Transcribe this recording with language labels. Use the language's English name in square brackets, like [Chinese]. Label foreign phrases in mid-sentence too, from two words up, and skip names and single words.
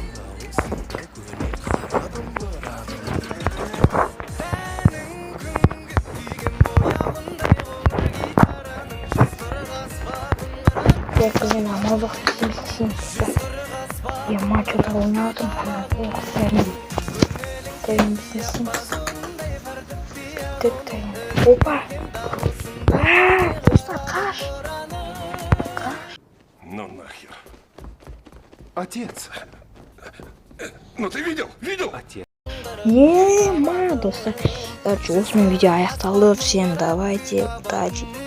[Russian] Так, блин, [Kazakh] амалдық істейміз. Ема, что-то ойнадым. Тәйін біз не істейміз. Тәйін. Опа! Достар, қаш! [Russian] Ну нахер. Отец. Ну ты видел? Отец. [Kazakh] Ема, достар. Осымен видео аяқталды. [Russian] Всем давайте, удачи.